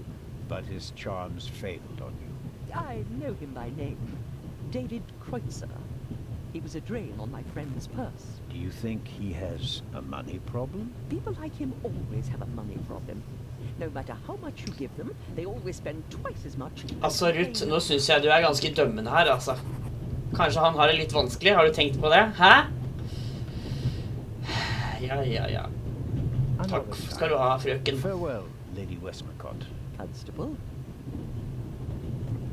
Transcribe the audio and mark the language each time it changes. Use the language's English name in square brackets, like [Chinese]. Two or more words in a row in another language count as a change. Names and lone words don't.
[English] But his charms failed on you. I know him by name. David Kreutzer. He was a drain on my friend's purse. Do you think he has a money problem? People like him always have a money problem. No matter how much you give them, they always spend twice as much. [Norwegian] Altså, Ruth, nå synes jeg du ganske dømmende her, altså. Kanskje han har det litt vanskelig, har du tenkt på det? Hæ? Ja. Takk skal du ha, frøken. [English] Farewell, Lady Westmacott. Constable?